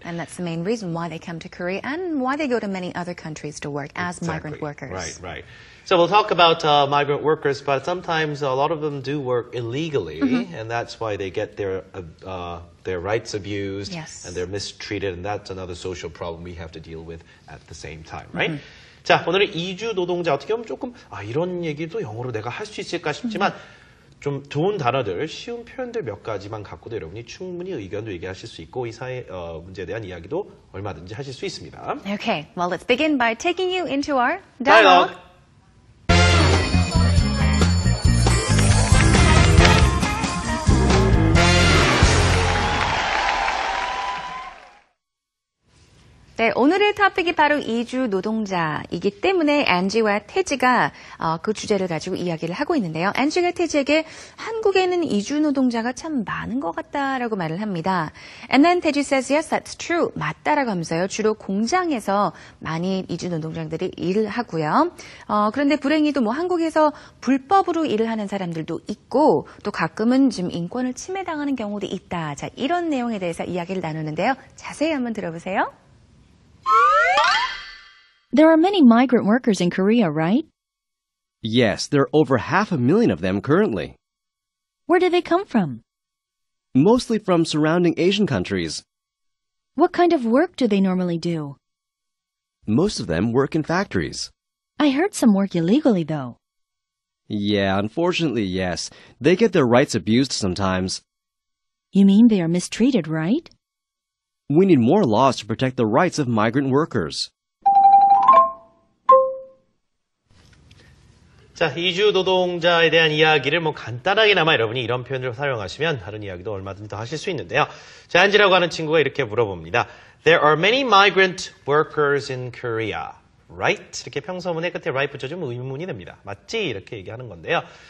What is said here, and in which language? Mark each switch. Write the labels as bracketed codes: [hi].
[en] And that's the main reason why they come to Korea and why they go to many other countries to work as migrant workers. Right. So we'll talk about migrant workers, but sometimes a lot of them do work illegally, and that's why they get their rights abused and they're mistreated, and that's another social problem we have to deal with at the same time, right? [ko] 자, 오늘은 이주 노동자 어떻게 보면 조금 이런 얘기도 영어로 내가 할 수 있을까 싶지만 좀 좋은 단어들, 쉬운 표현들 몇 가지만 갖고도 여러분이 충분히 의견도 얘기하실 수 있고 이 사회 문제에 대한 이야기도 얼마든지 하실 수 있습니다. [en] Okay, well, let's begin by taking you into our dialogue. [ko] 네, 오늘의 토픽이 바로 이주노동자이기 때문에 안지와 태지가 그 주제를 가지고 이야기를 하고 있는데요. 안지가 태지에게 한국에는 이주노동자가 참 많은 것 같다라고 말을 합니다. [en] And then 태지 says, yes, that's true. [ko] 맞다라고 하면서요. 주로 공장에서 많이 이주노동자들이 일을 하고요. 그런데 불행히도 뭐 한국에서 불법으로 일을 하는 사람들도 있고 또 가끔은 좀 인권을 침해당하는 경우도 있다. 자, 이런 내용에 대해서 이야기를 나누는데요. 자세히 한번 들어보세요. [en] There are many migrant workers in Korea, right? Yes, there are over 500,000 of them currently. Where do they come from? Mostly from surrounding Asian countries. What kind of work do they normally do? Most of them work in factories. I heard some work illegally, though. Yeah, unfortunately, yes. They get their rights abused sometimes. You mean they are mistreated, right? We need more laws to protect the rights of migrant workers. [ko] 자, 이주 노동자에 대한 이야기를 뭐 간단하게나마 여러분이 이런 표현을 사용하시면 다른 이야기도 얼마든지 더 하실 수 있는데요. 자, 안지라고 하는 친구가 이렇게 물어봅니다. [en] There are many migrant workers in Korea, right? [ko] 이렇게 평서문의 끝에 right 붙여주면 의문이 됩니다. 맞지? 이렇게 얘기하는 건데요.